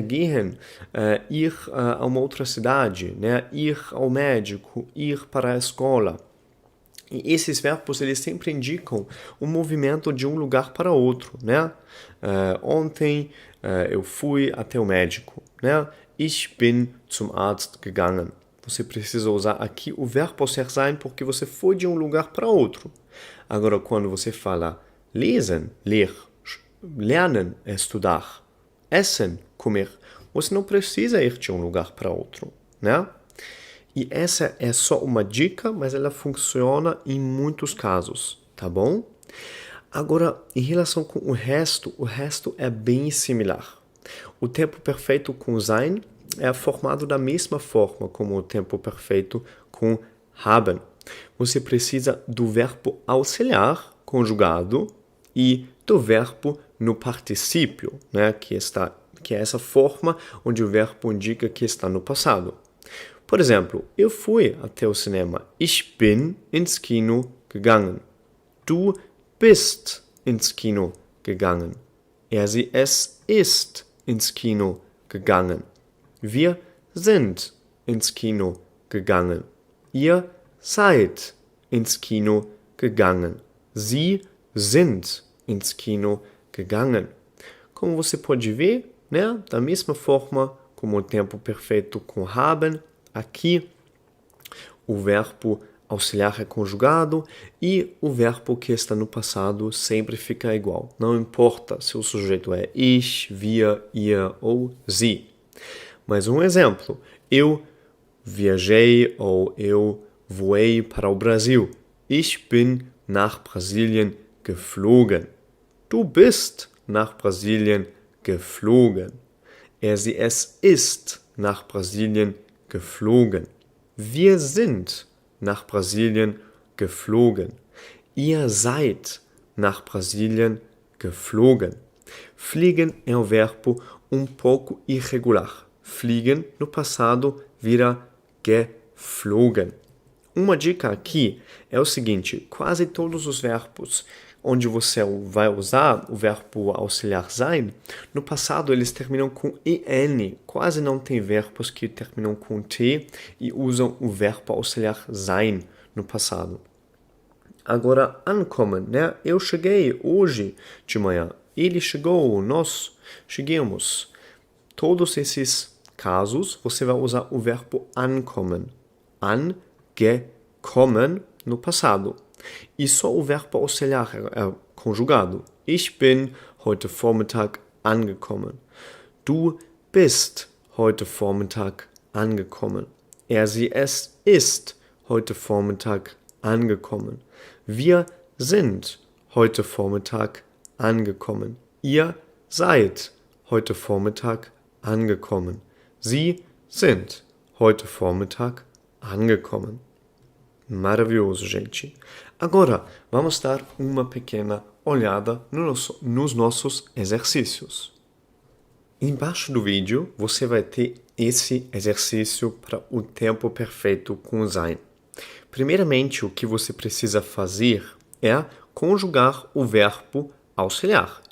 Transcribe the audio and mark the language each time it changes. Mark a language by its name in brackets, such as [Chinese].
[Portuguese] Gehen, ir a uma outra cidade, né? Ir ao médico, ir para a escola. E esses verbos, eles sempre indicam o movimento de um lugar para outro, né? Ontem eu fui até o médico, né? [German] Ich bin zum Arzt gegangen. [Portuguese] Você precisa usar aqui o verbo auxiliar sein porque você foi de um lugar para outro. Agora, quando você fala lesen, ler, lernen, estudar, essen, comer, você não precisa ir de um lugar para outro, né? E essa é só uma dica, mas ela funciona em muitos casos, tá bom? Agora, em relação com o resto é bem similar. O tempo perfeito com sein é formado da mesma forma como o tempo perfeito com haben. Você precisa do verbo auxiliar conjugado e do verbo no particípio, né, que é essa forma onde o verbo indica que está no passado. Por exemplo, eu fui até o cinema. [German] Ich bin ins Kino gegangen. Du bist ins Kino gegangen. Es ist ins Kino gegangen. Wir sind ins Kino gegangen. Ihr seid ins Kino gegangen. Sie sind ins Kino gegangen. [Portuguese] Como você pode ver, né, da mesma forma como o tempo perfeito com haben, aqui o verbo auxiliar é conjugado e o verbo que está no passado sempre fica igual. Não importa se o sujeito é ich, wir, ihr ou sie. Mais um exemplo. Eu viajei ou eu voei para o Brasil. [German] Ich bin nach Brasilien geflogen. Du bist nach Brasilien geflogen. Es ist nach Brasilien geflogen. Wir sind nach Brasilien geflogen. Ihr seid nach Brasilien geflogen. [Portuguese] Fliegen é um verbo um pouco irregular. Fliegen no passado vira geflogen. Uma dica aqui é o seguinte: quase todos os verbos onde você vai usar o verbo auxiliar sein, no passado eles terminam com en. Quase não tem verbos que terminam com t e usam o verbo auxiliar sein no passado. Agora, ankommen, né? Eu cheguei hoje de manhã. Ele chegou, nós chegamos. Todos esses casos, você vai usar o verbo ankommen. Angekommen no passado. E só o verbo auxiliar é conjugado. [German] Ich bin heute Vormittag angekommen. Du bist heute Vormittag angekommen. Sie, es ist heute Vormittag angekommen. Wir sind heute Vormittag angekommen. Ihr seid heute Vormittag angekommen. Sie sind heute Vormittag angekommen. [Portuguese] Maravilhoso, gente. Agora, vamos dar uma pequena olhada nos nossos exercícios. Embaixo do vídeo, você vai ter esse exercício para o tempo perfeito com o sein. Primeiramente, o que você precisa fazer é conjugar o verbo auxiliar.